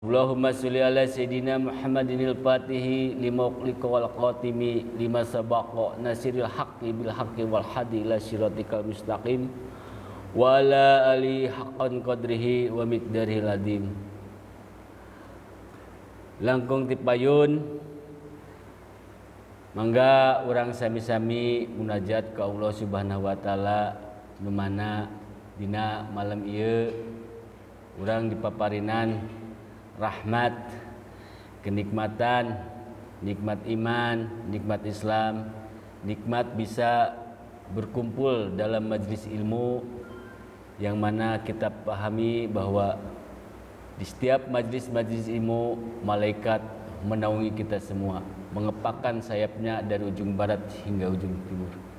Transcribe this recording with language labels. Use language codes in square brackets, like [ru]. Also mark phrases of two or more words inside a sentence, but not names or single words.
[ar] اللهم صل على سيدنا محمد الفاتح لما أغلق والخاتم لما سبق ناصر الحق بالحق والهادي إلى صراطك المستقيم وعلى آله حق قدره ومقداره العظيم. [su] Langkung tipayun mangga urang sami-sami munajat ka Allah [ar] سبحانه وتعالى [su] nu mana dina malam ieu urang dipaparinan rahmat, kenikmatan, nikmat iman, nikmat Islam, [id] nikmat bisa berkumpul dalam majlis ilmu yang mana kita pahami bahwa di setiap majlis-majlis ilmu malaikat menaungi kita semua, mengepakkan sayapnya dari ujung barat hingga ujung timur.